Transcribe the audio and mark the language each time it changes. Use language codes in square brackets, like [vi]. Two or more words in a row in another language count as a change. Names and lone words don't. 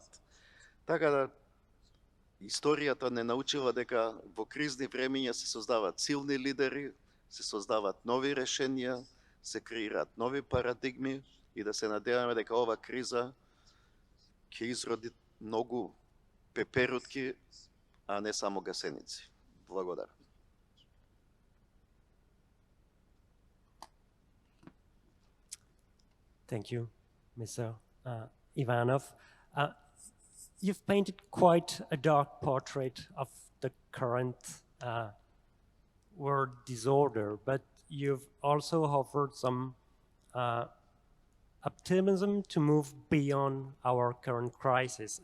[mk] Така да, историјата не научила дека во кризни времиња се создаваат силни лидери, се создаваат нови решенија, се креираат нови парадигми и да се надеваме дека ова криза ќе изроди многу пеперутки, а не само гасеници. Благодарам. [en] Thank you, Mr. Ivanov. You've painted quite a dark portrait of the current world disorder, but you've also offered some optimism to move beyond our current crisis.